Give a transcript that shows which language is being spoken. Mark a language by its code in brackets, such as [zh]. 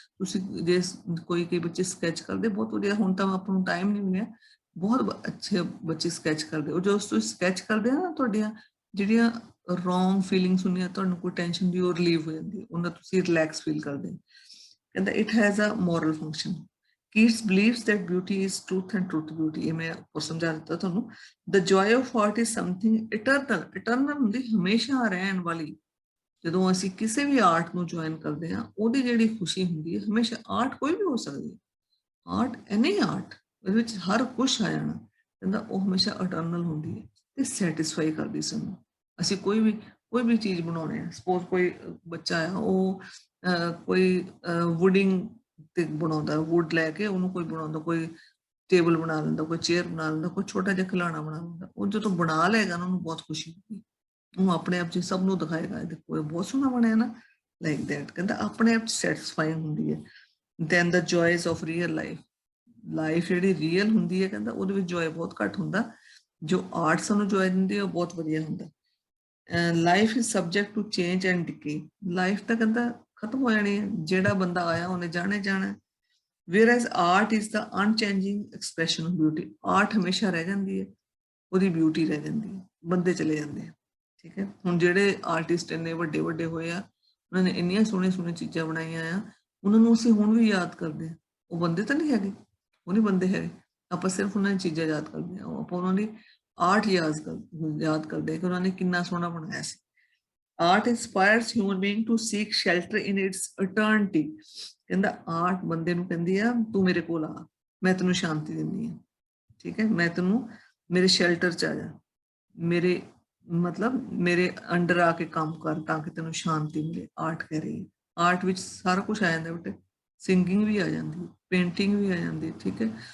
[pa] ਤੁਸੀਂ ਜੇ ਕੋਈ ਬੱਚੇ ਸਕੈਚ ਕਰਦੇ ਬਹੁਤ ਵਧੀਆ, ਹੁਣ ਤਾਂ ਆਪਾਂ ਨੂੰ ਟਾਈਮ ਨਹੀਂ ਮਿਲਿਆ, ਬਹੁਤ ਅੱਛੇ ਬੱਚੇ ਸਕੈਚ ਕਰਦੇ। ਉਹ ਜਦੋਂ ਤੁਸੀਂ ਸਕੈਚ ਕਰਦੇ ਆ ਨਾ, ਤੁਹਾਡੀਆਂ ਜਿਹੜੀਆਂ ਰੋਂਗ ਫੀਲਿੰਗਸ ਹੁੰਦੀਆਂ, ਤੁਹਾਨੂੰ ਕੋਈ ਟੈਨਸ਼ਨ ਦੀ ਉਹ ਰਿਲੀਵ ਹੋ ਜਾਂਦੀ ਹੈ, ਉਹਨਾਂ ਤੁਸੀਂ ਰਿਲੈਕਸ ਫੀਲ ਕਰਦੇ। [en] ਕਹਿੰਦਾ it has a moral function. Keats believes that beauty is truth and truth beauty. [pa] ਇਹ ਮੈਂ ਉੱਪਰ ਸਮਝਾ ਦਿੱਤਾ ਤੁਹਾਨੂੰ। [en] The joy of art is something eternal. [pa] Eternal ਹੁੰਦੀ ਹਮੇਸ਼ਾ ਰਹਿਣ ਵਾਲੀ। ਜਦੋਂ ਅਸੀਂ ਕਿਸੇ ਵੀ ਆਰਟ ਨੂੰ ਜੁਆਇਨ ਕਰਦੇ ਹਾਂ, ਉਹਦੀ ਜਿਹੜੀ ਖੁਸ਼ੀ ਹੁੰਦੀ ਹੈ ਹਮੇਸ਼ਾ, ਆਰਟ ਕੋਈ ਵੀ ਹੋ ਸਕਦੀ ਹੈ, ਆਰਟ ਐਨੀ ਆਰਟ, ਉਹਦੇ ਵਿੱਚ ਹਰ ਕੁਛ ਆ ਜਾਣਾ, ਕਹਿੰਦਾ ਉਹ ਹਮੇਸ਼ਾ ਇਟਰਨਲ ਹੁੰਦੀ ਹੈ ਤੇ ਸੈਟਿਸਫਾਈ ਕਰਦੀ ਸਾਨੂੰ। ਅਸੀਂ ਕੋਈ ਵੀ ਚੀਜ਼ ਬਣਾਉਣੇ ਆ, ਸਪੋਜ਼ ਕੋਈ ਬੱਚਾ ਆ ਉਹ ਕੋਈ ਵੁਡਿੰਗ ਤੇ ਬਣਾਉਂਦਾ, ਵੁੱਡ ਲੈ ਕੇ ਉਹਨੂੰ ਕੋਈ ਬਣਾਉਂਦਾ, ਕੋਈ ਟੇਬਲ ਬਣਾ ਲੈਂਦਾ, ਕੋਈ ਚੇਅਰ ਬਣਾ ਲੈਂਦਾ, ਕੋਈ ਛੋਟਾ ਜਿਹਾ ਖਿਡੌਣਾ ਬਣਾ ਲੈਂਦਾ, ਉਹ ਜਦੋਂ ਬਣਾ ਲਏਗਾ ਨਾ ਉਹਨੂੰ ਬਹੁਤ ਖੁਸ਼ੀ ਹੁੰਦੀ, ਉਹ ਆਪਣੇ ਆਪ 'ਚ ਸਭ ਨੂੰ ਦਿਖਾਏਗਾ, ਦੇਖੋ ਇਹ ਬਹੁਤ ਸੋਹਣਾ ਬਣਿਆ ਨਾ, ਲਾਈਕ ਦੈਟ। ਕਹਿੰਦਾ ਆਪਣੇ ਆਪ 'ਚ ਸੈਟਿਸਫਾਈਂਗ ਹੁੰਦੀ ਹੈ। [en] Then the joys of real life. [pa] Life ਜਿਹੜੀ ਰੀਅਲ ਹੁੰਦੀ ਹੈ, ਕਹਿੰਦਾ ਉਹਦੇ ਵਿੱਚ ਜੋਏ ਬਹੁਤ ਘੱਟ ਹੁੰਦਾ, ਜੋ ਆਰਟ ਸਾਨੂੰ ਜੋਏ ਦਿੰਦੀ ਹੈ ਉਹ ਬਹੁਤ ਵਧੀਆ ਹੁੰਦਾ। [en] Life is subject to change and decay. [pa] Life ਤਾਂ ਕਹਿੰਦਾ ਖਤਮ ਹੋ ਜਾਣੀ ਹੈ, ਜਿਹੜਾ ਬੰਦਾ ਆਇਆ ਉਹਨੇ ਜਾਣਾ। [en] whereas art is the unchanging expression of beauty. [pa] Art ਹਮੇਸ਼ਾ ਰਹਿ ਜਾਂਦੀ ਹੈ, ਉਹਦੀ ਬਿਊਟੀ ਰਹਿ ਜਾਂਦੀ ਹੈ, ਬੰਦੇ ਚਲੇ ਜਾਂਦੇ ਆ, ਠੀਕ ਹੈ। ਹੁਣ ਜਿਹੜੇ ਆਰਟਿਸਟ ਇੰਨੇ ਵੱਡੇ ਹੋਏ ਆ, ਉਹਨਾਂ ਨੇ ਇੰਨੀਆਂ ਸੋਹਣੀਆਂ ਚੀਜ਼ਾਂ ਬਣਾਈਆਂ ਆ, ਉਹਨਾਂ ਨੂੰ ਅਸੀਂ ਹੁਣ ਵੀ ਯਾਦ ਕਰਦੇ ਹਾਂ। ਉਹ ਬੰਦੇ ਤਾਂ ਨਹੀਂ ਹੈਗੇ, ਉਹ ਨਹੀਂ ਬੰਦੇ ਹੈਗੇ, ਆਪਾਂ ਸਿਰਫ ਉਹਨਾਂ ਦੀ ਚੀਜ਼ਾਂ ਯਾਦ ਕਰਦੇ ਹਾਂ, ਆਪਾਂ ਉਹਨਾਂ ਦੀ ਆਰਟ ਯਾਦ ਕਰਦੇ ਕਿ ਉਹਨਾਂ ਨੇ ਕਿੰਨਾ ਸੋਹਣਾ ਬਣਾਇਆ ਸੀ। [en] Art inspires human being to seek shelter in its eternity. [pa] ਕਹਿੰਦਾ ਆਰਟ ਬੰਦੇ ਨੂੰ ਕਹਿੰਦੀ ਆ, ਤੂੰ ਮੇਰੇ ਕੋਲ ਆ, ਮੈਂ ਤੈਨੂੰ ਸ਼ਾਂਤੀ ਦਿੰਦੀ ਹਾਂ, ਠੀਕ ਹੈ, ਮੈਂ ਤੈਨੂੰ ਮੇਰੇ ਸ਼ੈਲਟਰ 'ਚ ਆ ਜਾ, ਮੇਰੇ ਮਤਲਬ ਮੇਰੇ ਅੰਡਰ ਆ ਕੇ ਕੰਮ ਕਰ ਤਾਂ ਕਿ ਤੈਨੂੰ ਸ਼ਾਂਤੀ ਮਿਲੇ। ਆਰਟ ਕਹਿ ਰਹੀ ਹੈ, ਆਰਟ ਵਿੱਚ ਸਾਰਾ ਕੁਝ ਆ ਜਾਂਦਾ ਬੇਟੇ, ਸਿੰਗਿੰਗ ਵੀ ਆ ਜਾਂਦੀ, ਪੇਂਟਿੰਗ ਵੀ ਆ ਜਾਂਦੀ, ਠੀਕ ਹੈ।